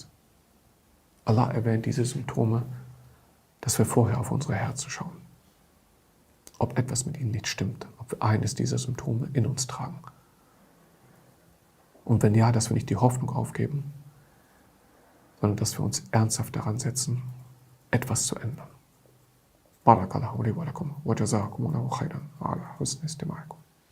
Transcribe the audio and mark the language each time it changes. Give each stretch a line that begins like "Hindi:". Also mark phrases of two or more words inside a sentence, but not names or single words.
German: Allah erwähnt diese Symptome, dass wir vorher auf unsere Herzen schauen. Ob etwas mit ihnen nicht stimmt, ob wir eines dieser Symptome in uns tragen. Und wenn ja, dass wir nicht die Hoffnung aufgeben, sondern dass wir uns ernsthaft daran setzen, etwas zu ändern.
Arabic: بارك الله لي ولكم وجزاكم الله خيرا على حسن استماعكم.